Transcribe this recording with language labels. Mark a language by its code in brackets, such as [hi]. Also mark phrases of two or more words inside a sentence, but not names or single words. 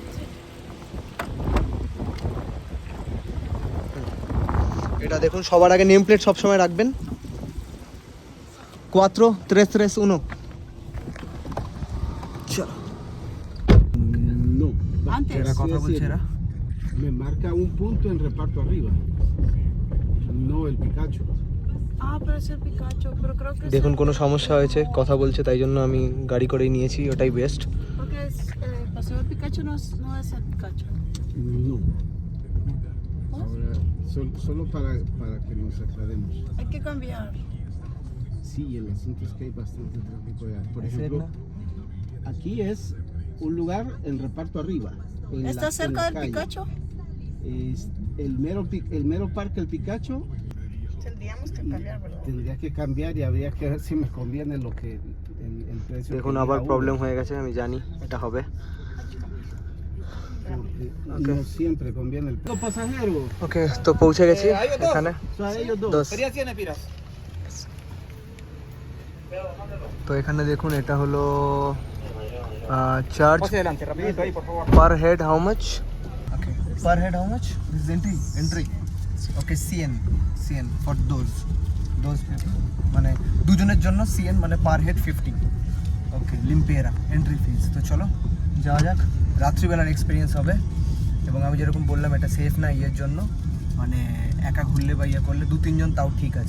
[bn] এটা দেখুন, সবার আগে [en] name plate [bn] সবসময় রাখবেন, 4331। চলো, [es] No, [bn] এরা কথা বলছে, এরা [es] me marca un punto en reparto arriba, no el Picacho. Pero es el Pikachu, pero creo que [bn] দেখুন কোনো সমস্যা হয়েছে, কথা বলছে, তাই জন্য আমি গাড়ি করেই নিয়েছি, ওটাই বেস্ট। [es] porque es, paseo del Pikachu no es el Pikachu. No. Ahora, solo para que nos aclaremos. Hay que cambiar. Sí, el asunto es que hay bastante tráfico ya. Por ejemplo, aquí es un lugar en reparto arriba. ¿Está cerca del calle. Pikachu? Es el mero parque El Picacho. Tendríamos que cambiar, ¿verdad? Tendría que cambiar y habría que ver si me conviene lo que el precio. [bn] দেখুন [es] que [bn] আবার [es] diga [bn] প্রবলেম [es] uno, [bn] হয়ে গেছে, আমি জানি এটা হবে। [es] porque no siempre conviene el precio. Pasajeros. [bn] ওকে, তো পৌঁছে গেছি এখানে। [es] O sea, ellos dos. দোস। [bn] তো এখানে দেখুন, এটা হলো [en] charge per head how much. Okay, per head how much? This is entry. [bn] ওকে, সিএন [en] for those people, [bn] মানে দুজনের জন্য সিএন, মানে [en] per head 50. Okay, limpera entry fees. [bn] তো চলো যাওয়া যাক, রাত্রিবেলার এক্সপিরিয়েন্স হবে। এবং আমি যেরকম বললাম, এটা সেফ না ইয়ের জন্য, মানে একা ঘুরলে বা ইয়ে করলে 2-3 জন তাও ঠিক আছে।